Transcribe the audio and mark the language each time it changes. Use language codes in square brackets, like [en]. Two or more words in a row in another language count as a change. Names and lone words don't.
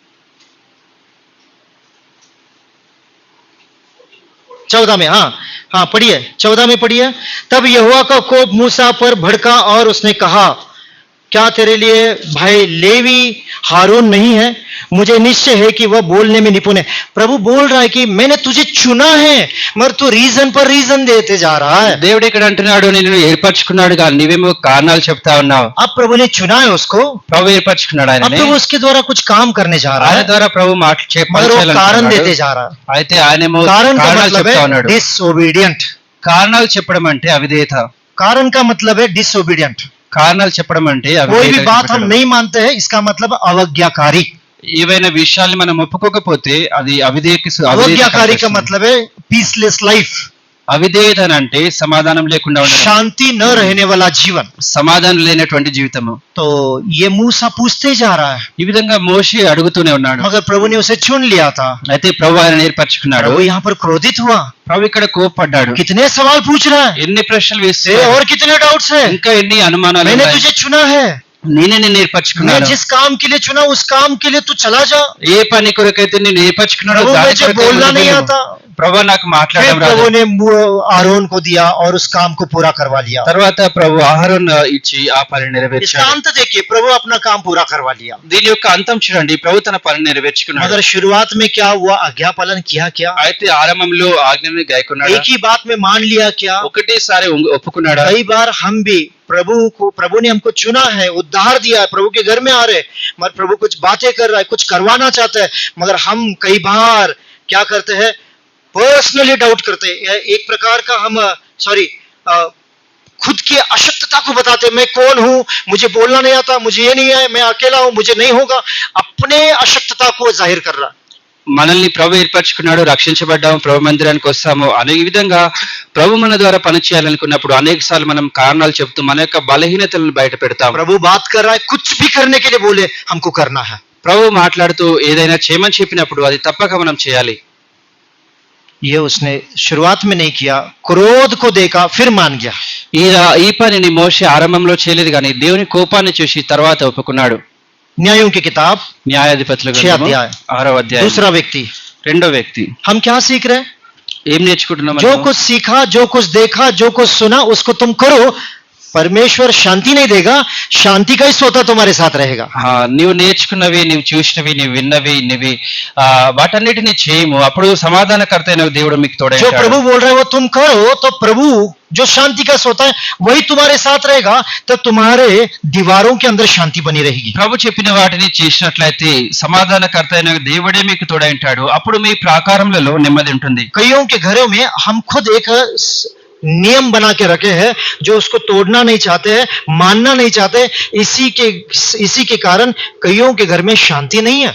[hi] 14 में, हाँ पढ़िए, 14 में पढ़िए। तब यहोवा का कोप मूसा पर भड़का और उसने कहा, क्या तेरे लिए भाई लेवी हारून नहीं है? मुझे निश्चय है कि वह बोलने में निपुण है। प्रभु बोल रहा है कि मैंने तुझे चुना है, मगर तू रीजन पर रीजन देते जा रहा है। [te] దేవుడు ఇక్కడ అంటున్నాడు నిన్ను ఏర్పరచుకున్నాడు కానీ నీవేమో కారణాలు చెప్తా ఉన్నావు. [hi] अब प्रभु ने चुना है उसको, [te] ప్రభు ఏర్పరచుకున్నాడు [hi] अब [te] ఆయనని. [hi] तो वो उसके द्वारा कुछ काम करने जा रहा [te] ఆయన [hi] है, [te] ద్వారా ప్రభు [hi] मगर वो कारण देते जा रहा है। [te] అయితే ఆయనేమో [hi] कारण का [te] కారణాలు [hi] मतलब [te] చెప్తా [hi] है [te] ఉన్నాడు. [hi] डिसओबीडियंट। [te] కారణాలు చెప్పడం అంటే అవిధేయత. [hi] कारण का मतलब है डिसओबीडियंट। [te] కారణాలు చెప్పడం అంటే [hi] कोई भी [te] అవిధేయత [hi] बात हम [te] చెప్పడం. [hi] नहीं मानते हैं, इसका मतलब अवज्ञाकारी। [te] ఏవైనా విషయాల్ని మనం ఒప్పుకోకపోతే అది [hi] अवज्ञाकारी का मतलब है [en] peaceless life, [te] అవిధేయత అంటే సమాధానం లేకుండా ఉండడం, [hi] शांति न रहने वाला जीवन। [te] సమాధానం లేనటువంటి జీవితము. [hi] तो ये मूसा पूछते जा रहा है, [te] ఈ విధంగా మోషే అడుగుతూనే ఉన్నాడు. [hi] मगर प्रभु ने उसे चुन लिया था। [te] అయితే ప్రభు ఆయన ఏర్పరచుకున్నాడు. [hi] प्रभु यहाँ पर क्रोधित हुआ, [te] ప్రభు ఇక్కడ కోప్పడ్డాడు. [hi] कितने सवाल पूछ रहा है, [te] ఎన్ని ప్రశ్నలు వేస్తే [hi] और कितने डाउट्स है। [te] ఇంకా ఎన్ని అనుమానాలు [hi] मैंने [te] ఉన్నాయి. [hi] तुझे चुना है, [te] నేనే నిన్ను [hi] मैं [te] ఏర్పరచుకున్నాను. [hi] जिस काम के लिए चुना उस काम के लिए तू चला जा। [te] ఏ పని కొరకైతే నేను ఏర్పరచుకున్నాడో [hi] प्रभु [te] దాని [hi] मुझे [te] కొరకే [hi] बोलना [te] ముందుకు [hi] नहीं [te] వెళ్ళు. [hi] आता। [te] ప్రభు నాకు [hi] फिर [te] మాట్లాడడం రాదు. [hi] प्रभु ने आरोन को दिया और उस काम को पूरा करवा लिया। [te] తర్వాత ప్రభు ఆహారం ఇచ్చి ఆ పని [hi] इसका [te] నెరవేర్చాడు. [hi] अंत देखिए, प्रभु अपना काम पूरा करवा लिया। [te] దీని యొక్క అంతం చూడండి, ప్రభు తన పని నెరవేర్చుకున్నాడు. [hi] मगर शुरुआत में क्या हुआ, आज्ञा पालन किया क्या? [te] అయితే ఆరంభంలో ఆజ్ఞని గాయకున్నాడు. [hi] एक ही बात में मान लिया क्या? [te] ఒకటేసారి ఒప్పుకున్నాడు. [hi] कई बार हम भी प्रभु ने हमको चुना है, उद्धार दिया है, प्रभु के घर में आ रहे, मगर प्रभु कुछ बातें कर रहा है, कुछ करवाना चाहता है, मगर हम कई बार क्या करते हैं, [en] personally doubt [hi] करते हैं। एक प्रकार का हम खुद की अशक्तता को बताते हैं, मैं कौन हूं, मुझे बोलना नहीं आता, मुझे ये नहीं है, मैं अकेला हूं, मुझे नहीं होगा। अपने अशक्तता को जाहिर कर रहा है। [te] మనల్ని ప్రభు ఏర్పరచుకున్నాడు, రక్షించబడ్డాము, ప్రభు మందిరానికి వస్తాము. అనే విధంగా ప్రభు మన ద్వారా పని చేయాలనుకున్నప్పుడు అనేక సార్లు మనం కారణాలు చెప్తూ మన యొక్క బలహీనతలను బయట పెడతాము. [hi] प्रभु बात कर रहा है, कुछ भी करने के लिए बोले हमको करना है। [te] ప్రభు మాట్లాడుతూ ఏదైనా చేయమని చెప్పినప్పుడు అది తప్పక మనం చేయాలి. [hi] ये उसने शुरुआत में नहीं किया, क्रोध को देखा फिर मान गया। [te] ఈ పనిని మోషే ఆరంభంలో చేయలేదు కానీ దేవుని కోపాన్ని చూసి తర్వాత ఒప్పుకున్నాడు. [hi] न्यायों की किताब [te] న్యాయాధిపతుల [hi] 6 अध्याय, [te] 6వ అధ్యాయం. [hi] दूसरा व्यक्ति। [te] రెండో వ్యక్తి. [hi] हम क्या सीख रहे हैं? [te] ఏం నేర్చుకుంటున్నాం? [hi] जो कुछ सीखा, जो कुछ देखा, जो कुछ सुना, उसको तुम करो। परमेश्वर शांति नहीं देगा, शांति का ही सोता तुम्हारे साथ रहेगा। [te] నీవు నేర్చుకున్నవి, నీవు చూసినవి, నీవు విన్నవి, నీవి వాటన్నిటిని చేయము, అప్పుడు సమాధానకర్త అయిన దేవుడు మీకు తోడై [hi] जो [te] ఉంటాడు. [hi] प्रभु बोल रहे हैं वो तुम करो, तो प्रभु जो शांति का सोता है वही तुम्हारे साथ रहेगा, तो तुम्हारे दीवारों के अंदर शांति बनी रहेगी। [te] ప్రభు చెప్పిన వాటిని చేసినట్లయితే సమాధానకర్త అయిన దేవుడే మీకు తోడై ఉంటాడు, అప్పుడు మీ ప్రాకారములలో నెమ్మది ఉంటుంది. [hi] कईयों के घरों में हम खुद एक नियम बना के रखे हैं जो उसको तोड़ना नहीं चाहते हैं, मानना नहीं चाहते। इसी के कारण कईयों के घर में शांति नहीं है।